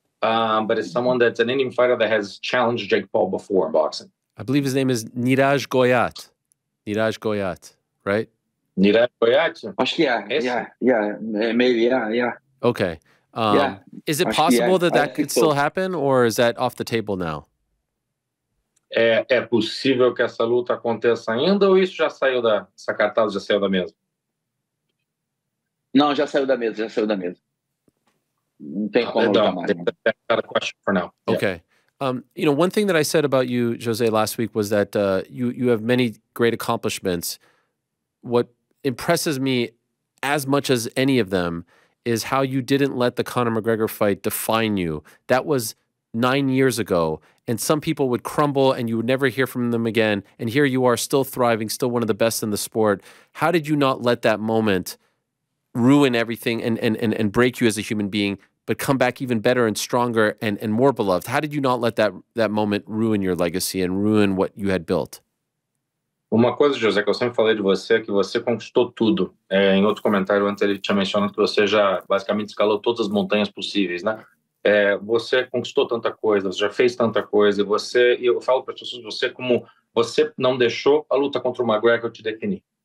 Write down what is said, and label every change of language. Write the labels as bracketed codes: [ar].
[en] But it's someone that's an Indian fighter that has challenged Jake Paul before in boxing. I believe his name is Niraj Goyat. Niraj Goyat, right? Niraj Goyat? [pt] Acho que [en] maybe, yeah. Okay. Is it possible that could still happen, or is that off the table now? [pt] É possível que essa luta aconteça ainda, ou isso já saiu essa cartaz já saiu da mesa? Não, já saiu da mesa, já saiu da mesa. Não tem como lutar mais. [en] That's not a question for now. Okay. You know, one thing that I said about you, Jose, last week was that you have many great accomplishments. What impresses me as much as any of them is how you didn't let the Conor McGregor fight define you. That was 9 years ago, and some people would crumble and you would never hear from them again. And here you are, still thriving, still one of the best in the sport. How did you not let that moment ruin everything and break you as a human being, but come back even better and stronger and more beloved? How did you not let that moment ruin your legacy and ruin what you had built? [pt] Uma coisa, José, que eu sempre falei de você é que você conquistou tudo. Em outro comentário antes ele tinha mencionado que você já basicamente escalou todas as montanhas possíveis, né? Você conquistou tanta coisa, você já fez tanta coisa, e eu falo para as pessoas, você não deixou a luta contra o McGregor te definir.